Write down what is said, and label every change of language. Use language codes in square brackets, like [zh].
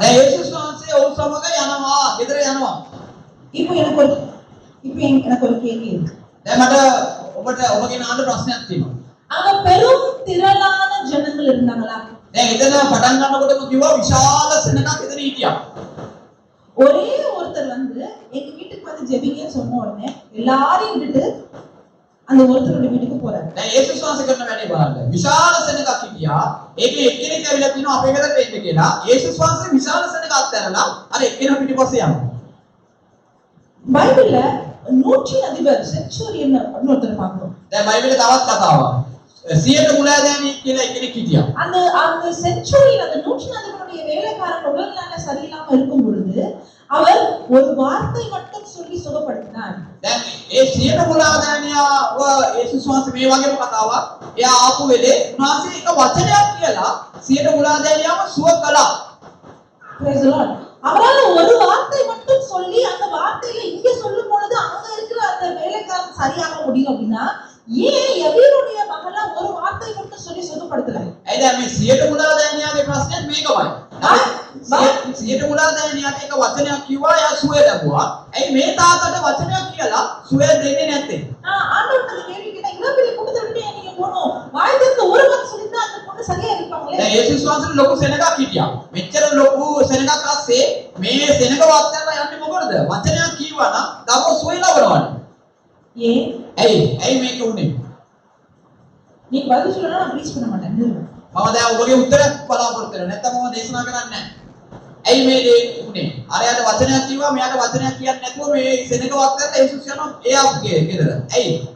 [si] දැන් යේසුස් වහන්සේ ඔහු සමග යනවා, ගෙදර යනවා. [ta] இப்போ எனக்கு ஒரு கேள்வி இருக்கு. [si] දැන් මට ඔබගෙන් අහන්න ප්‍රශ්නයක් තියෙනවා. [ta] அங்க பெரும் திரளான ஜனங்கள் இருந்தாங்களா? [si] දැන් එතන පටන් ගන්නකොටම කිව්වා විශාල සෙනඟක් එතන හිටියා. [ta] ஒரே ஒருத்தர் வந்து எங்க வீட்டுக்கு வந்து ஜெபிங்கன்னு சொன்ன உடனே எல்லாரையும் விட்டுட்டு அந்த ஒருத்தரோட வீட்டுக்கு போறாரு. [si] දැන් යේසුස් වහන්සේ කරන වැඩේ බලන්න. විශාල සෙනඟක් හිටියා. ඒකේ එක්කෙනෙක් ඇවිල්ලා කියනවා අපේ ගෙදරට එන්න කියලා. යේසුස් වහන්සේ විශාල සෙනඟක් අත්හැරලා අර එක්කෙනා පිටිපස්සේ යනවා. [ta] பைபிள்ல 100 அதிபர் சென்ச்சுரியன் அப்படின்னு ஒருத்தர் பார்க்கிறோம். [si] දැන් බයිබලේ තවත් කතාවක්. 100ට මුලාදෑනියෙක් කියලා එක්කෙනෙක් හිටියා. [ta] அந்த சென்ச்சுரியன் அந்த 100 அதிபருடைய வேலைக்காரன் உடல்நல சரியில்லாம இருக்கும் பொழுது அவர் ஒரு வார்த்தை மட்டும் சொல்லி சுகப்படுத்தினார். [si] දැන් ඒ 100ට මුලාදෑනියා යේසුස් වහන්සේ මේ වගේම කතාවක්. එයා ආපු වෙලේ උන්වහන්සේ එක වචනයක් කියලා 100ට මුලාදෑනියාම සුව කළා. [en] Praise the Lord. [ta] அவரால ஒரு வார்த்தை மட்டும் சொல்லி அந்த வார்த்தையில இங்க சொல்லும் பொழுது அங்க இருக்கிற அந்த வேலைக்காரன் சரியாக முடியும் அப்படின்னா ஏன் எவருடைய மகள ஒரு வார்த்தை மட்டும் சொல்லி சுகப்படுத்தல? [si] ඇයි දැන් මේ 100ට මුලාදෑනියාගේ ප්‍රශ්නේ මේකමයි. 100ට මුලාදෑනියාට එක වචනයක් කිව්වා එයා සුවය ලැබුවා. ඇයි මේ තාත්තට වචනයක් කියලා සුවය දෙන්නේ නැත්තේ? [ta] ஆண்டவர்ட்ட கேள்வி கேட்டா இவ்வளவு பெரிய கூட்டத்தை விட்டு நீங்க போணும். வாய் திறந்து ஒரு வார்த்தை சொல்லிட்டா அந்த பொண்ணு சரியா இருப்பாங்களே. [si] දැන් යේසුස් වහන්සේ ලොකු සෙනඟක් හිටියා. මෙච්චර ලොකු සෙනඟක් අස්සේ මේ සෙනඟ වාත්‍යලා යන්නේ මොකටද? වචනයක් කියවා නම් දරුවෝ සුවය ලබනවානේ. [ta] ஏன்? [si] ඇයි මේක උනේ? [ta] நீ பதில் சொல்லனா நான் ப்ரீச் பண்ண மாட்டேன். [si] මම දැන් ඔබගේ උත්තරයක් බලාපොරොත්තු වෙනවා. නැත්නම් මම දේශනා කරන්නේ නැහැ. ඇයි මේ දේ උනේ? අරයට වචනයක් කිව්වා මෙයාට වචනයක් කියන්නේ නැතුව මේ සෙනඟ වාත්‍යලා යේසුස් යනවා එයාගේ ගෙදර. ඇයි?